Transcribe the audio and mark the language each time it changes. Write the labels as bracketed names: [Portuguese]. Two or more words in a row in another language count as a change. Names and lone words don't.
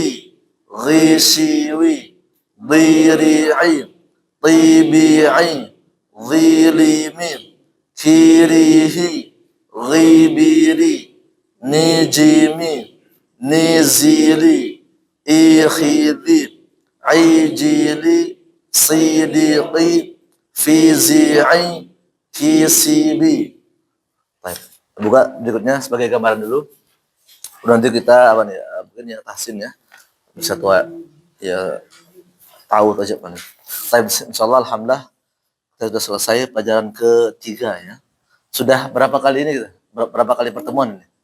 [Arabic] غيشيوي, ضيريعي, طيبيعي, ظيليمي, كيريهي, غيبيري, نيجيمي, نيزيلي, إيخيذي, عيجيلي, صيديقي, فيزيعي, كيسيبي. [Indonesian] Baik. Buka berikutnya sebagai gambaran dulu. Nanti kita apa nih? Mungkin ya tahsin ya. Bisa tua ya tahu aja paling. Baik, [Arabic] إن شاء الله الحمد لله [Indonesian] kita sudah selesai pelajaran ketiga ya. Sudah berapa kali ini kita? Berapa kali pertemuan ini?